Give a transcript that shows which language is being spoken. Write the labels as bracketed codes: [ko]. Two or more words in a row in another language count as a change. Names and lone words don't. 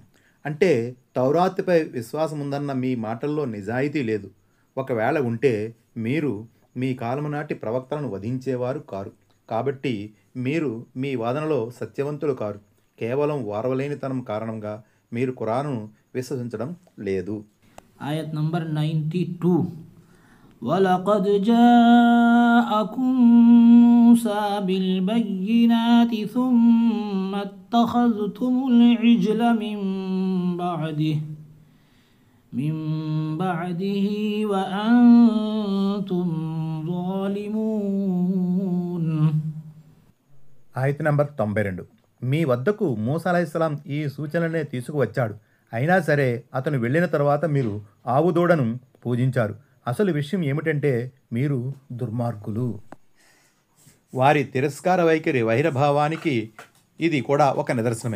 [te] అంటే తౌరాత్పై విశ్వాసం ఉందన్న మీ మాటల్లో నిజాయితీ లేదు. ఒకవేళ ఉంటే మీరు మీ కాలము నాటి ప్రవక్తలను వధించేవారు కారు. కాబట్టి మీరు మీ వాదనలో సత్యవంతులు కారు. కేవలం వారవలేనితనం కారణంగా మీరు ఖురాన్ను విశ్వసించడం లేదు. ఆయత్ నంబర్ 92. [ar] وَلَقَدْ جَاءَكُمْ مُوسَى بِالْبَيِّنَاتِ ثُمَّ اتَّخَذْتُمُ الْعِجْلَ مِنْ بَعْدِهِ وَأَنْتُمْ ظَالِمُونَ. [te] ఆయత్ నంబర్ 92. మీ వద్దకు మూసా అలైహిస్సలాం ఈ సూచనలనే తీసుకువచ్చాడు. అయినా సరే అతను వెళ్ళిన తర్వాత మీరు ఆవుదూడను పూజించారు. అసలు విషయం ఏమిటంటే మీరు దుర్మార్గులు. వారి తిరస్కార వైఖరి వైరభావానికి ఇది కూడా ఒక నిదర్శనమే.